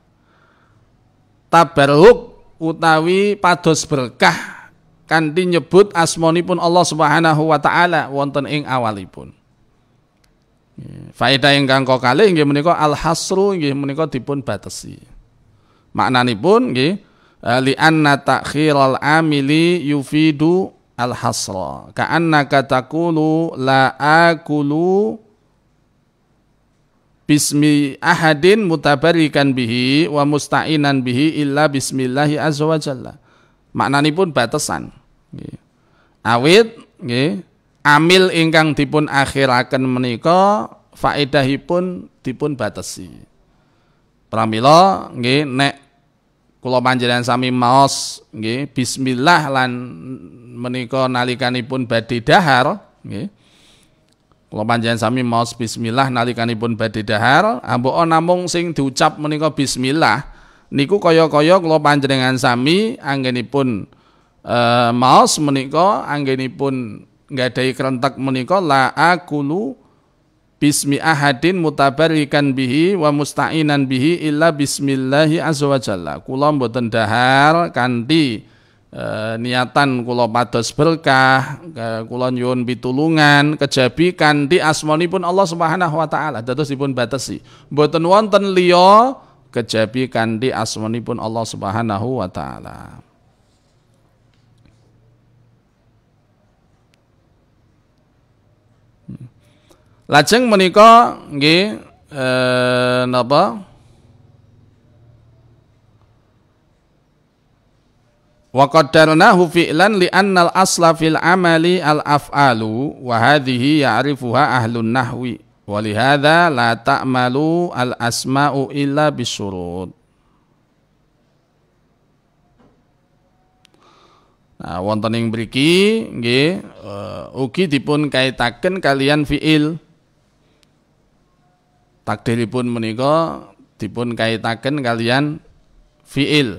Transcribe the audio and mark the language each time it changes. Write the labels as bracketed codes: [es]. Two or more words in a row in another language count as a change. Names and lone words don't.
[jv] Tabarruk utawi pados berkah kanthi nyebut asmanipun [ar] الله سبحانه وتعالى [jv] wonten ing awalipun. Faedah ingkang kalih inggih menika al-hasru inggih menika dipun batesi. Maknanipun nggih [ar] لأن تأخير العامل يفيد الحصر كأنك تقول لا آكل باسم أحد متبركا به ومستعينا به إلا باسم الله عز وجل. [jv] Maknanipun batesan nggih. Awit nggih amil ingkang dipun akhiraken menika faedahipun dipun batesi. Pramila nggih nek kula panjenengan sami maos nggih bismillah lan menika nalikanipun badhe dahar nggih. Kula panjenengan sami maos bismillah nalikanipun badhe dahar, ambok namung sing diucap menika bismillah niku kaya-kaya kula panjenengan sami anggenipun maos menika anggenipun nggadahi krentek menika [ar] لا آكل باسم أحد متبركا به ومستعينا به إلا باسم الله عز وجل. [jv] Kula mboten dahar kanthi niatan kula pados berkah, kula nyuwun pitulungan kejabi kanthi asmanipun [ar] الله سبحانه وتعالى. [jv] Dados dipun batesi. Mboten wonten liya kejabi kanthi asmanipun [ar] الله سبحانه وتعالى. [jv] Lajeng menika nggih napa [ar] وقدرناه فعلا لأن الأصل في العمل الأفعال وهذه يعرفها أهل النحو ولهذا لا تعمل الأسماء إلا بشروط. [jv] Nah wonten ing mriki nggih ugi dipun kaitaken kalian fi'il. Takdiripun menika dipun kaitaken kalian fi'il.